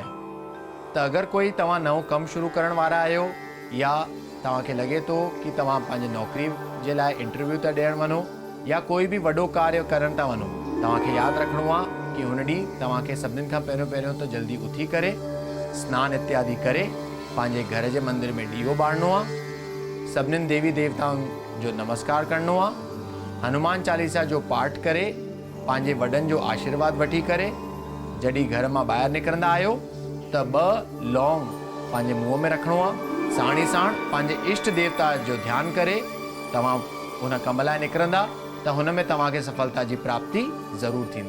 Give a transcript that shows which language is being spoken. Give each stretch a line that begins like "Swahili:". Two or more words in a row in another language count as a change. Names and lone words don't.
Sindhi: त अगरि कोई तव्हां नओं कमु शुरू करण वारा आहियो या तव्हांखे लॻे थो कि तव्हां पंहिंजी नौकरी जे लाइ इंटरव्यू था ॾियण वञो या कोई भी वॾो कार्य करण था वञो, तव्हांखे यादि रखणो आहे कि हुन ॾींहुं तव्हांखे सभिनीनि खां पहिरियों त जल्दी उथी करे स्नान इत्यादि करे पंहिंजे घर जे मंदिर में ॾीओ ॿारणो आहे। सभिनीनि देवी देवताउनि जो नमस्कार करणो आहे। हनुमान चालीसा जो पाठ करे पंहिंजे वॾनि जो आशीर्वाद वठी करे जॾहिं घर मां ॿाहिरि निकिरंदा आहियो त 2 लौंग पंहिंजे मुंहं में रखणो आहे। साण ई साण पंहिंजे इष्ट देवता जो ध्यानु करे तव्हां हुन कम लाइ निकिरंदा त हुन में तव्हांखे सफलता जी प्राप्ति ज़रूरु थींदी।